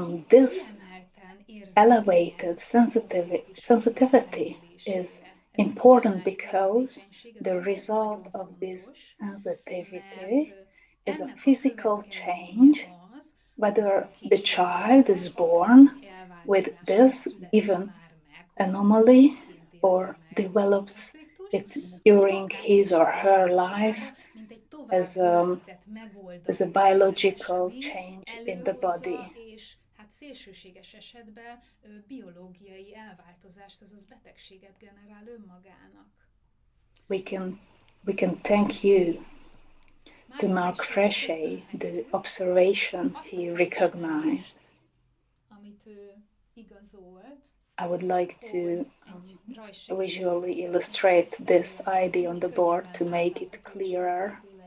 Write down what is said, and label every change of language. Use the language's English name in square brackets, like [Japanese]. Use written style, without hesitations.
[English] This elevated sensitivity is important because the result of this sensitivity is a physical change, whether the child is born with this given anomaly or develops it during his or her life as a biological change in the body. [Hungarian] Szélsőséges esetben biológiai elváltozást, azaz betegséget generál önmagának. [English] We can thank you to Marc Frechet, the observation he recognized. [Hungarian] Amit ő igazolt. [English] I would like to visually illustrate this idea on the board to make it clearer.